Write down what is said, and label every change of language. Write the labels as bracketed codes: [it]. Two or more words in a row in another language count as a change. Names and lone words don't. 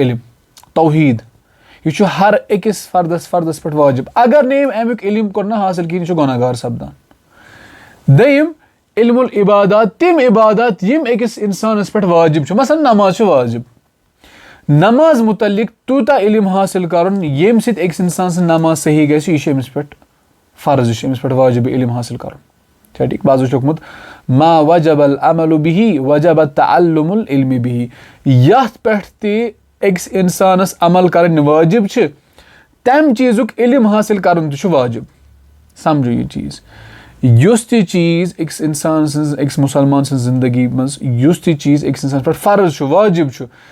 [ks] علم توحیٖد یہِ چھُ ہر أکِس فردَس پٮ۪ٹھ واجِب اگر نہٕ أمۍ اَمیُک علم کوٚر نہ حٲصِل کِہیٖنۍ یہِ چھُ گۄناہ گار سپدان دوٚیِم [ar] علمُ العبادات [ks] تِم عبادت یِم أکِس اِنسانَس پٮ۪ٹھ واجِب چھُ مثلاً نماز چھِ واجِب نماز مُتعلِق تیوٗتاہ علم حٲصِل کَرُن ییٚمہِ سۭتۍ أکِس اِنسان سٕنٛز نماز صحیح گژھِ یہِ چھُ أمِس پٮ۪ٹھ فرض یہِ چھُ أمِس پٮ۪ٹھ واجِب علم حٲصِل کَرُن چھا ٹھیٖک بعضو چھُ لیوٚکھمُت [ar] ما وجب العمل به وجب التعلم العلم به [ks] یَتھ پٮ۪ٹھ تہِ أکِس اِنسانَس عمل کَرٕنۍ واجِب چھِ تَمہِ چیٖزُک علم حٲصِل کَرُن تہِ چھُ واجِب سَمجھو یہِ چیٖز یُس تہِ چیٖز أکِس اِنسان سٕنٛز أکِس مُسلمان سٕنٛز زندگی منٛز یُس تہِ چیٖز أکِس اِنسانَس پٮ۪ٹھ فرض چھُ واجِب چھُ